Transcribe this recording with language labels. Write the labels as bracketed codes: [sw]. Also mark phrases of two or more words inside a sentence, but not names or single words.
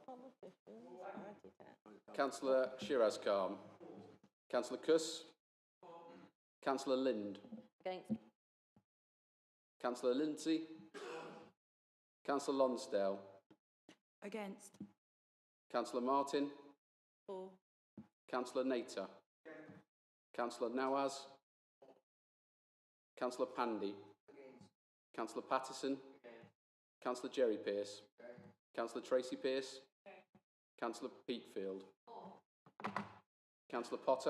[en] Councillor Shiraz Khan. Councillor Kuss. Councillor Lind. Against. Councillor Lindsay. Councillor Lonsdale. Against. Councillor Martin. For. Councillor Nater. Councillor Nawaz. Councillor Pandy. Councillor Pattison. Councillor Jerry Pearce. Councillor Tracy Pearce. Councillor Peatfield. Councillor Potter.